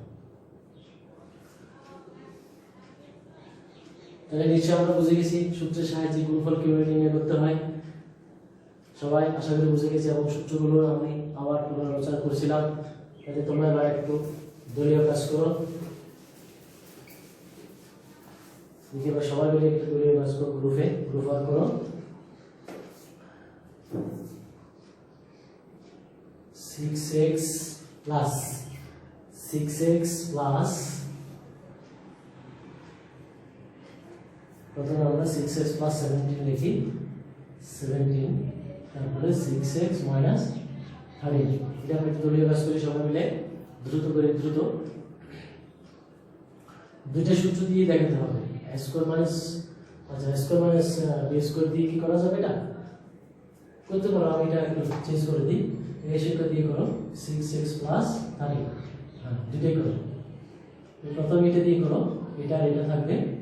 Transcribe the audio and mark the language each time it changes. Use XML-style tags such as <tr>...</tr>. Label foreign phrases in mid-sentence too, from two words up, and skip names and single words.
<bn>তাহলে নিশ্চয়ই আমরা বুঝে গেছি সূত্রের সাহায্যে গুণফল কিভাবে নির্ণয় করতে হয় সবাই আশা করি বুঝে গেছি এবং সূত্রগুলো আমি আবার পুনরালোচনা করেছিলাম তাহলে তোমরা এবার একটু দলীয় কাজ করো এবার সবাই মিলে একটু দলীয় কাজ করো</bn> <en>group work</en> <bn>করো 6x plus 6x plus প্রথমে আমরা 6x plus 17 লিখি 17 তারপরে 6x minus 13 এটা আমরা দলীয় কাজ করি সবাই মিলে দ্রুত করে দ্রুত দুইটা সূত্র দিয়ে দেখাতে হবে</bn> <en>a square minus</en> <bn>আচ্ছা</bn> <en>a square minus b square</en> <bn>দিয়ে কি করা যাবে এটা করতে পারো আমি এটা একটু চেঞ্জ করে দিই এই সূত্র দিয়ে করো 6x plus 13 হ্যাঁ দুটোই করো প্রথম এটা দিয়ে করো এটা আর এটা থাকবে</bn>